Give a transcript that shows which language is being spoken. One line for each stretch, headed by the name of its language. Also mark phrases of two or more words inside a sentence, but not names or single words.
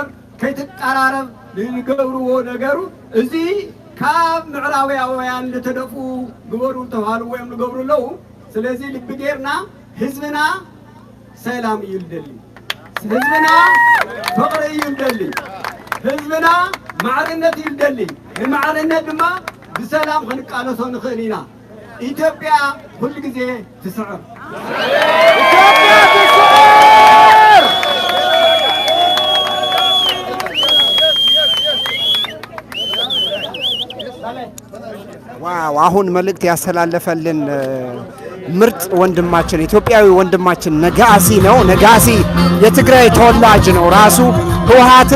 Tigrinya: ከይትቀራረብ ዝገብርዎ ነገሩ እዚ ካብ ምዕራባውያን ዝተደፉ ግበሩ ተባሃሉ ወይም ዝገብሩ ኣለዉ። ስለዚ ልቢ ጌርና ህዝብና ሰላም እዩ ልደሊ፣ ህዝብና ፍቅሪ እዩ ልደሊ፣ ህዝብና ማዕርነት እዩ ልደሊ። ንማዕርነት ድማ ብሰላም ክንቃለሶ ንኽእል ኢና። ኢትዮጵያ ኩሉ ግዜ ትስዕር፣ ኢትዮጵያ ትስዕር። ዋው!
Amharic: አሁን መልእክት ያስተላለፈልን ምርጥ ወንድማችን ኢትዮጵያዊ ወንድማችን ነጋሲ ነው። ነጋሲ የትግራይ ተወላጅ ነው። ራሱ ህወሓትን